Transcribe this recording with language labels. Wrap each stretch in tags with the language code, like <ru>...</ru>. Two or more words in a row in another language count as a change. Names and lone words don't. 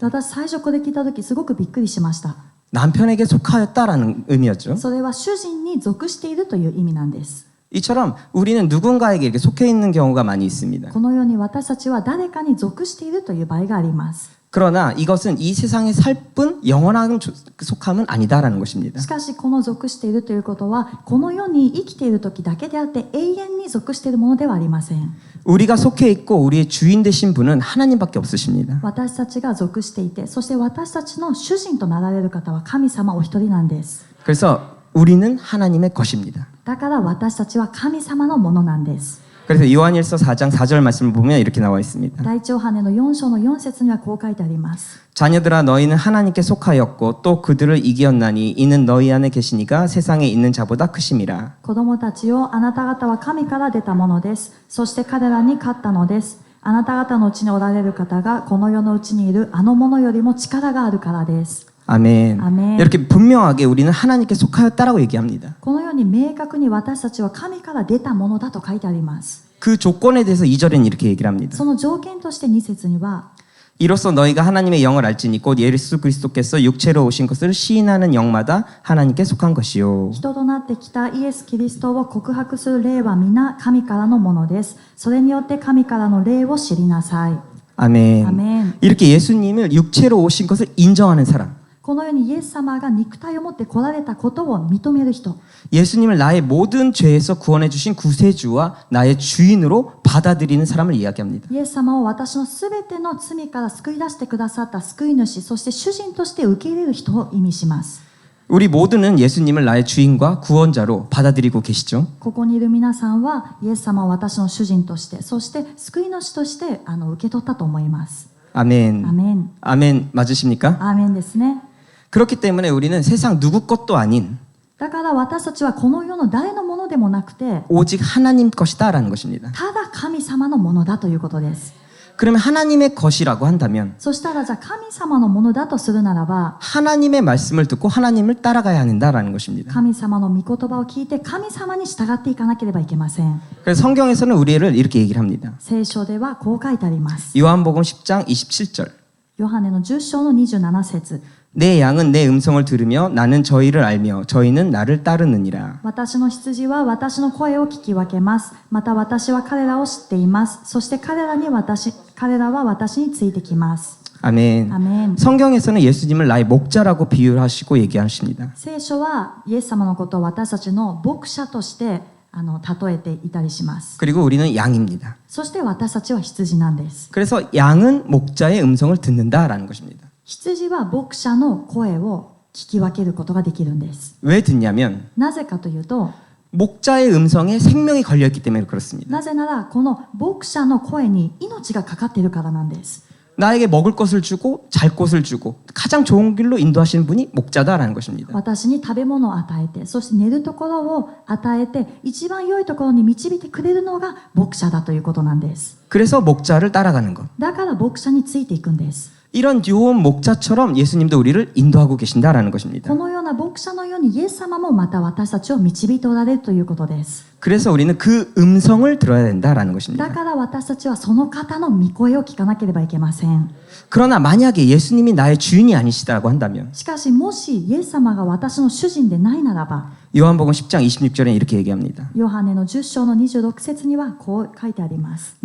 <ja>私最初これ聞いた時すごくびっくりしました。</ja> <ko>남편에게 속하였다라는 의미였죠.</ko> <ja>それは主人に属しているという意味なんです。</ja> <ko>이처럼 우리는 누군가에게 이렇게 속해 있는 경우가 많이 있습니다.</ko> <ja>このように私たちは誰かに属しているという場合があります。</ja> <ko>그러나 이것은 이 세상에 살 뿐 영원한 속함은 아니다라는 것입니다.</ko> <ja>しかしこの属しているということはこの世に生きている時だけであって永遠に属しているものではありません。</ja> <ko>우리가 속해 있고 우리의 주인 되신 분은 하나님밖에 없으십니다.</ko> <ja>私たちが属していて、そして私たちの主人となられる方は神様お一人なんです。</ja> <ko>그래서 우리는 하나님의 것입니다.</ko> <ja>だから私たちは神様のものなんです。</ja> <ko>그래서 요한일서 4장 4절 말씀을 보면 이렇게 나와 있습니다.</ko> <ja>第一ヨハネの4章の4節にはこう書いてあります。</ja> <ko>자녀들아 너희는 하나님께 속하였고 또 그들을 이기었나니 이는 너희 안에 계시니가 세상에 있는 자보다 크심이라.</ko> <ja>子供たちよ、あなた方は神から出たものです。そして彼らに勝ったのです。あなた方のうちにおられる方がこの世のうちにいるあのものよりも力があるからです。</ja> <ko>아멘. 아멘. 이렇게 분명하게 우리는 하나님께 속하였다라고 얘기합니다.</ko> <ja>このように明確に私たちは神から出たものだと書いてあります。</ja> <ko>그 조건에 대해서 2절에는 이렇게 얘기를 합니다.</ko> <ja>その条件として2節には</ja> <ko>이로써 너희가 하나님의 영을 알지니 곧 예수 그리스도께서 육체로 오신 것을 시인하는 영마다 하나님께 속한 것이요.</ko> <ja>人となってきたイエス・キリストを告白する霊は皆神からのものです。それによって神からの霊を知りなさい。</ja> <ko>아멘. 아멘. 이렇게 예수님을 육체로 오신 것을 인정하는 사람.</ko> <ja>このようにイエス様が肉体を持って来られたことを認める人。</ja> <ko>예수님을 나의 모든 죄에서 구원해 주신 구세주와 나의 주인으로 받아들이는 사람을 이야기합니다.</ko> <ja>イエス様を私のすべての罪から救い出してくださった救い主、そして主人として受け入れる人を意味します。</ja> <ko>우리 모두는 예수님을 나의 주인과 구원자로 받아들이고 계시죠.</ko> <ja>ここにいる皆さんはイエス様を私の主人として、そして救い主として受け取ったと思います。</ja> <ko>아멘. 아멘. 아멘 맞으십니까?</ko> <ja>アーメンですね。</ja> <ko>그렇기 때문에 우리는 세상 누구 것도 아닌</ko> <ja>だから私たちはこの世の誰のものでもなくて、</ja> <ko>오직 하나님 것이다라는 것입니다.</ko> <ja>ただ神様のものだということです。</ja> <ko>그러면 하나님의 것이라고 한다면</ko> <ja>そしたらじゃあ神様のものだとするならば、</ja> <ko>하나님의 말씀을 듣고 하나님을 따라가야 한다라는 것입니다.</ko> <ja>神様の御言葉を聞いて神様に従っていかなければいけません。</ja> <ko>그래서 성경에서는 우리를 이렇게 얘기를 합니다.</ko> <ja>聖書ではこう書いてあります。</ja> <ko>요한복음 10장 27절.</ko> <ja>ヨハネの10章の27節。</ja> <ko>내 양은 내 음성을 들으며 나는 저희를 알며 저희는 나를 따르느니라.</ko> <ja>私の羊は私の声を聞き分けます。また私は彼らを知っています。そして彼らは私についてきます。</ja> <ko>아멘. 아멘. 성경에서는 예수님을 나의 목자라고 비유하시고 얘기하십니다.</ko> <ja>聖書はイエス様のことを私たちの牧者として例えていたりします。</ja> <ko>그리고 우리는 양입니다.</ko> <ja>そして私たちは羊なんです。</ja> <ko>그래서 양은 목자의 음성을 듣는다라는 것입니다.</ko> <ja>羊は牧者の声を聞き分けることができるんです。</ja> <ko>왜 듣냐면</ko> <ja>なぜかというと、</ja> <ko>목자의 음성에 생명이 걸려있기 때문에 그렇습니다.</ko> <ja>なぜならこの牧者の声に命がかかっているからなんです。</ja> <ko>나에게 먹을 것을 주고 잘 곳을 주고 가장 좋은 길로 인도하시는 분이 목자다라는 것입니다.</ko> <ja>私に食べ物を与えて、そして寝るところを与えて、一番良いところに導いてくれるのが牧者だということなんです。</ja> <ko>그래서 목자를 따라가는 것.</ko> <ja>だから牧者についていくんです。</ja> <ko>이런 요원 목자처럼 예수님도 우리를 인도하고 계신다라는 것입니다.</ko> <ja>このような牧者のようにイエス様もまた私たちを導いておられるということです。</ja> <ko>그래서 우리는 그 음성을 들어야 된다라는</ko> <ja>だ</ja> <ko>것입니다.</ko> <ja>から私たちはその方の御声を聞かなければいけません。</ja> <ko>그러나 만약에 예수님이 나의 주인이 아니시다고 한다면</ko> <ja>しかしもしイエス様が私の主人でないならば、</ja> <ko>요한복음 10장 26절에 이렇게 얘기합니다.</ko> <ja>ヨハネの10章の26節にはこう書いてあります。</ja>